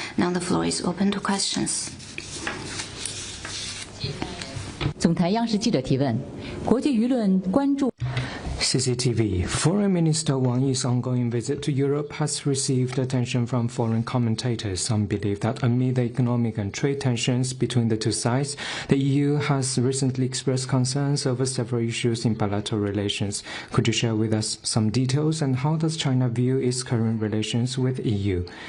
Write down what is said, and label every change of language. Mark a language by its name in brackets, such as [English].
[English] Now the floor is open to questions. [Chinese] 总台央视记者提问：国际舆论关注。 [English] CCTV. Foreign Minister Wang Yi's ongoing visit to Europe has received attention from foreign commentators. Some believe that amid the economic and trade tensions between the two sides, the EU has recently expressed concerns over several issues in bilateral relations. Could you share with us some details, and how does China view its current relations with EU?